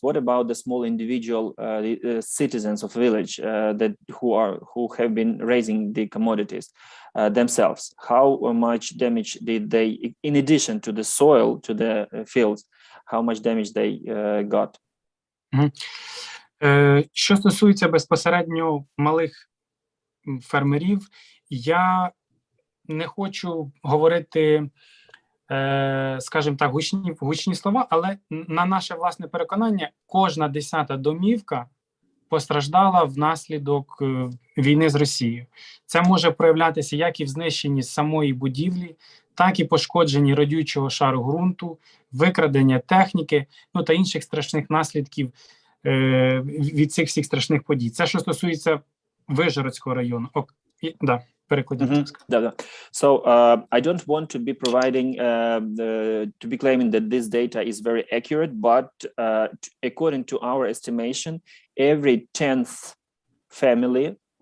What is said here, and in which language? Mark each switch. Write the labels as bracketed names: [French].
[English] What about the small individual citizens of village that who have been raising the commodities themselves? How much damage did they, in addition to the soil, to the fields, how much damage they got? [Ukrainian] Що стосується безпосередньо малих фермерів, я не хочу говорити, скажімо так, гучні слова, але на наше власне переконання, кожна 10-та домівка постраждала внаслідок війни з Росією. Це може проявлятися як і в знищенні самої будівлі, так і пошкодженні родючого шару ґрунту, викрадення техніки, ну та інших страшних наслідків від цих всіх страшних подій. Це що стосується Вижгородського району. Да. [English] So I don't want to be providing, to be claiming that this data is very accurate, but according to our estimation, every 10th family,